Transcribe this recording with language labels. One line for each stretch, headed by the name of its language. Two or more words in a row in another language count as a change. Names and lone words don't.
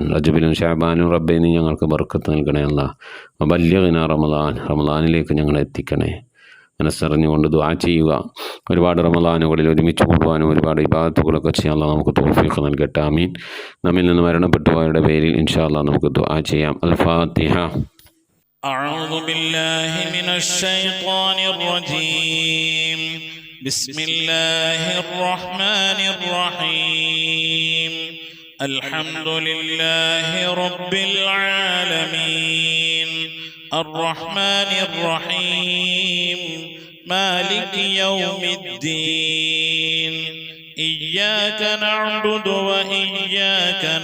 Malayalam: റജബിലും ശഅബാനും റബ്ബേ നീ ഞങ്ങൾക്ക് ബർക്കത്ത് നൽകണേ അല്ലാഹ്.
Arabic: وبلغنا رمضان.
Malayalam: റമദാനിലേക്ക് ഞങ്ങളെ എത്തിക്കണേ. മനസ്സറിഞ്ഞുകൊണ്ട് ദുആ ചെയ്യുക. ഒരുപാട് റമദാനുകളിൽ ഒരുമിച്ച് കൂടുവാനും ഒരുപാട് ഇബാദത്തുകളൊക്കെ ചെയ്യാൻ അല്ലാഹു നമുക്ക് തൗഫീഖ് നൽകട്ടെ. ആമീൻ. നമ്മിൽ നിന്ന് മരണപ്പെട്ടുപോയവരുടെ പേരിൽ
Arabic: إن شاء الله
Malayalam: നമുക്ക് ദുആ ചെയ്യാം.
Arabic: الفاتحة. أعوذ بالله من الشيطان الرجيم بسم الله الرحمن الرحيم الحمد لله رب العالمين الرحمن الرحيم مالك يوم الدين إياك نعبد وإياك